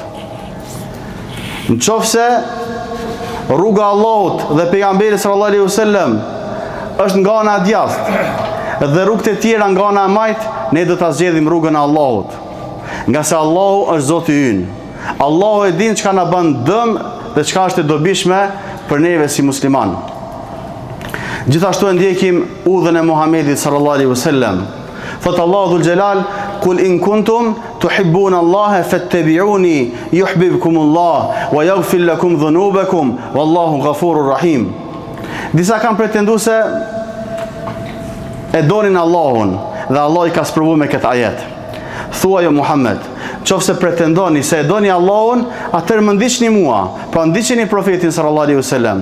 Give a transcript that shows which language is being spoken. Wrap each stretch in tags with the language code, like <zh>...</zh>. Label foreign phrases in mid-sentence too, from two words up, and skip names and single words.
<sq>Në qofse rruga Allahut dhe pejgamberit</sq> <ar>صلى الله عليه وسلم</ar> <sq>është nga ana e djathtë dhe rrugët e tjera nga ana e majtë, ne do ta zgjedhim rrugën e Allahut. Nga se Allahu është Zoti ynë. Allahu e din çka na bën dëm dhe çka është e dobishme për neve si musliman. Gjithashtu e ndjekim udhën e Muhamedit</sq> <ar>صلى الله عليه وسلم.</ar> <sq>Thot Allahu</sq> <ar>ذو الجلال: "قل إن كنتم تحبون الله فاتبعوني يحببكم الله ويغفر لكم ذنوبكم والله غفور رحيم."</ar> <sq>Disa kanë pretenduar se e donin Allahun dhe Allah i ka sprovuar me këtë ajet. Thuaj o Muhammed, qofse pretendoni se e doni Allahun, atëherë më ndiqni mua, pra ndiqni profetin</sq> <ar>صلى الله عليه وسلم.</ar>